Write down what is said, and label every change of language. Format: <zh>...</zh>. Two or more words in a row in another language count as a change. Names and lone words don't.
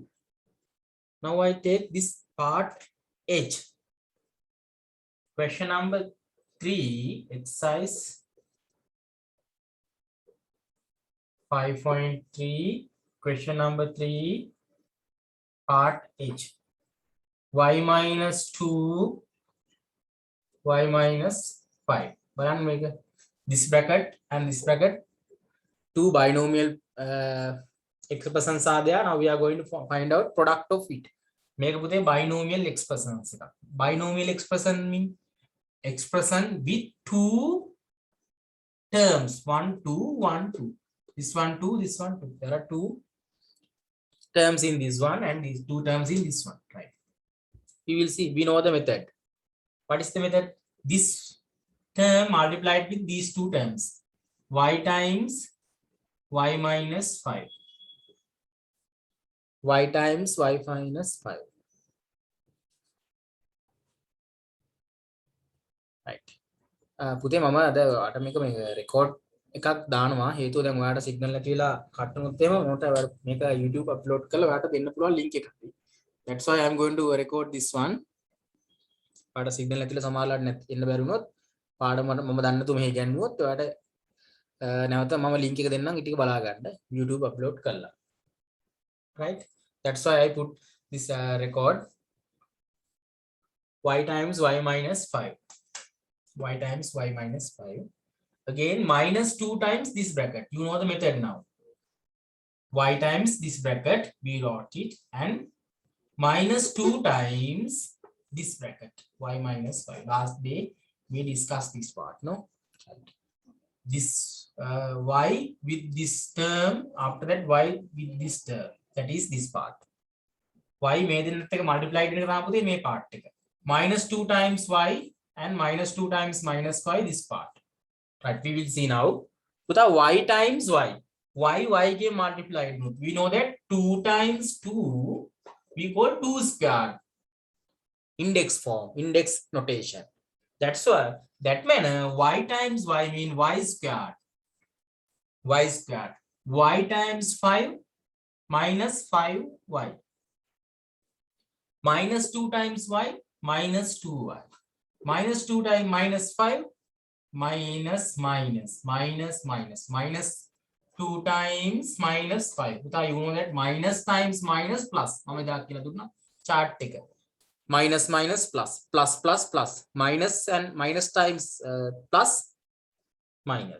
<en>Now I take this part H. Question number 3, exercise 5.3, question number 3, part H. Y minus 2, y minus 5. This bracket and this bracket, two binomial expressions are there. Now we are going to find out product of it. Make a binomial expressions. Binomial expression mean expression with two terms. 1, 2, 1, 2. This one, 2, this one, 2. There are two terms in this one and these two terms in this one. Right. We will see. We know the method. What is the method? This term multiplied with these two terms. Y times y minus 5. Y times y minus 5. Right.</en> <si>පුතේ මම අද අට මේක මේ රෙකෝඩ් එකක් දානවා හේතුව දැන් ඔයාලට සිග්නල් නැති වෙලා කට් වුණොත් එහෙම මට මේක YouTube අප්ලෝඩ් කරලා ඔයාලට දෙන්න පුළුවන් link එකක්.</si> <en>That's why I'm going to record this one.</en> <si>ඔයාලට සිග්නල් නැතිලා සමහරවල්ලාට එන්න බැරි වුණොත් පාඩම මම දන්නේ නැතුව මෙහෙ ගන්නවොත් ඔයාලට නැවත මම link එක දෙන්නම් ඊට බලා ගන්න YouTube upload කරලා.</si> <en>Right? That's why I put this record y times y minus 5. Y times y minus 5. Again, minus 2 times this bracket. You know the method now. Y times this bracket, we wrote it, and minus 2 times this bracket, y minus 5. Last day, we discussed this part, no? This y with this term, after that y with this term, that is this part. Y made in the multiplied in the part. Minus 2 times y and minus 2 times minus 5, this part. Right, we will see now. Without y times y. Y get multiplied. We know that 2 times 2, we call 2 squared. Index form, index notation. That's why, that manner, y times y mean y squared. Y squared. Y times 5 minus 5y. Minus 2 times y minus 2y. Minus 2 times minus 5 minus 2 times minus 5. You know that minus times minus plus. Chart take minus plus minus and minus times plus minus.</en>